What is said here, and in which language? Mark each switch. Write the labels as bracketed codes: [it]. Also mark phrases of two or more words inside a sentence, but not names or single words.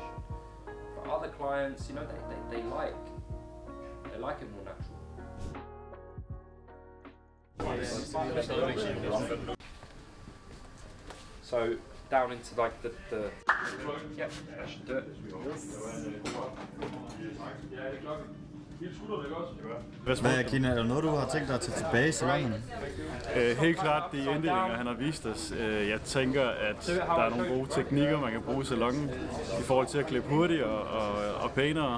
[en] But other clients, you know, they like it more natural. So down into like the yep, that should do it. [da] Hvad er Kina? Er der noget, du har tænkt dig at tage tilbage i salongen? Helt klart de inddelinger, han har vist os. Jeg tænker, at der er nogle gode teknikker, man kan bruge i salongen i forhold til at klippe hurtigere og pænere.